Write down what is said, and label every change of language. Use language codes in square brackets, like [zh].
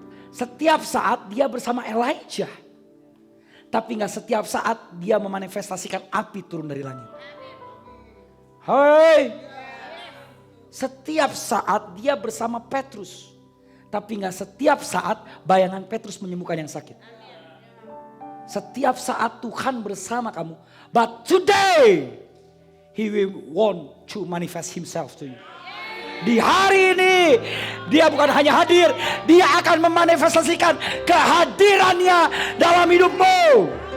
[id] Setiap saat dia bersama Elijah. Tapi gak setiap saat dia memanifestasikan api turun dari langit. Hai. Setiap saat dia bersama Petrus. Tapi gak setiap saat bayangan Petrus menyembuhkan yang sakit. Setiap saat Tuhan bersama kamu. [en] But today He will want to manifest Himself to you. [id] Di hari ini dia bukan hanya hadir, dia akan memanifestasikan kehadirannya dalam hidupmu.